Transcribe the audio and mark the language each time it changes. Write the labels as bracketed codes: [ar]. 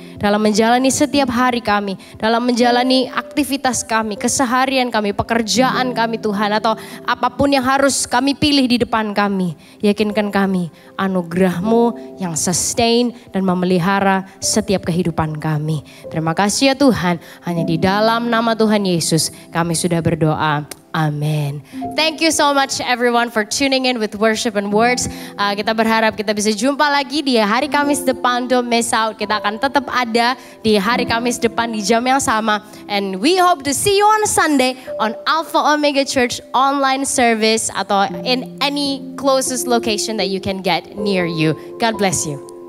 [id] Dalam menjalani setiap hari kami, dalam menjalani aktivitas kami, keseharian kami, pekerjaan kami Tuhan. Atau apapun yang harus kami pilih di depan kami. Yakinkan kami anugerah-Mu yang sustain dan memelihara setiap kehidupan kami. Terima kasih ya Tuhan, hanya di dalam nama Tuhan Yesus kami sudah berdoa. Amin. [en] Thank you so much everyone for tuning in with Worship and Words. [id] Kita berharap kita bisa jumpa lagi di hari Kamis depan. [en] Don't miss out. [id] Kita akan tetap ada di hari Kamis depan di jam yang sama. [en] And we hope to see you on Sunday on Alpha Omega Church online service atau in any closest location that you can get near you. God bless you.